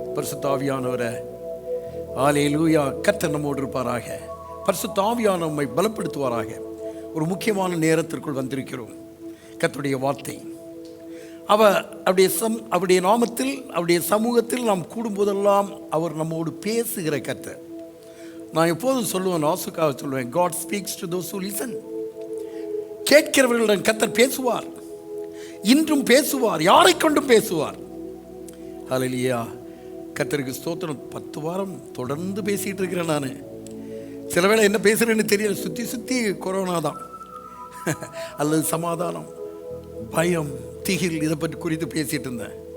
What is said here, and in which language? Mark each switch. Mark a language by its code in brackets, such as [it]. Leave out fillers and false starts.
[ta] பரிசுத்த ஆவியானவரை, ஹல்லேலூயா, கர்த்தர் நம்மோடு இருப்பாராக. பரிசுத்த ஆவியானவர் நம்மை பலப்படுத்துவாராக. ஒரு முக்கியமான நேரத்திற்குள் வந்திருக்கிறோம். கர்த்தருடைய வார்த்தை அவருடைய நாமத்தில், அவருடைய சமூகத்தில் நாம் கூடும்போதெல்லாம் அவர் நம்மோடு பேசுகிற கர்த்தர். நான் எப்போதும் சொல்லுவேன், ஆசுக்காக சொல்லுவேன், [en] God speaks to those who listen. [ta] கேட்கிறவர்களிடம் கர்த்தர் பேசுவார், இன்றும் பேசுவார், யாரை கொண்டும் பேசுவார். ஹல்லேலூயா, கர்த்தருக்கு ஸ்தோத்திரம். 10 வாரம் தொடர்ந்து பேசிகிட்டு இருக்கிறேன். நான் சில வேளை என்ன பேசுகிறேன்னு தெரியல. சுற்றி கொரோனா தான் அல்லது சமாதானம், பயம், திகில், இதை பற்றி குறித்து பேசிகிட்டு இருந்தேன்.